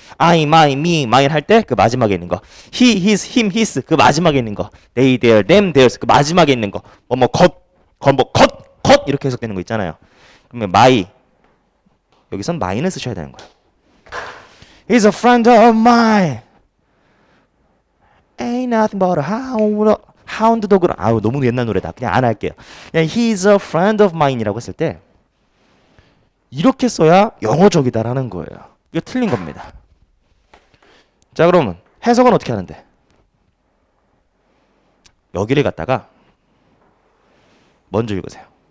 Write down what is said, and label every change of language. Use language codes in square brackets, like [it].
[en] I, my, me, mine [ko] 할 때 그 마지막에 있는 거. [en] He, his, him, his [ko] 그 마지막에 있는 거. [en] They, their, them, theirs [ko] 그 마지막에 있는 거. 것 이렇게 해석되는 거 있잖아요. 그러면 my 여기선 my는 쓰셔야 되는 거야. [en] He's a friend of mine. Ain't nothing but a hound dog. [ko] 아우 너무 옛날 노래다. 그냥 안 할게요. 그냥 [en] He's a friend of mine [ko] 이라고 했을 때 이렇게 써야 영어적이다라는 거예요. 이거 틀린 겁니다. 자 그러면 해석은 어떻게 하는데? 여기를 갖다가 먼저 읽으세요.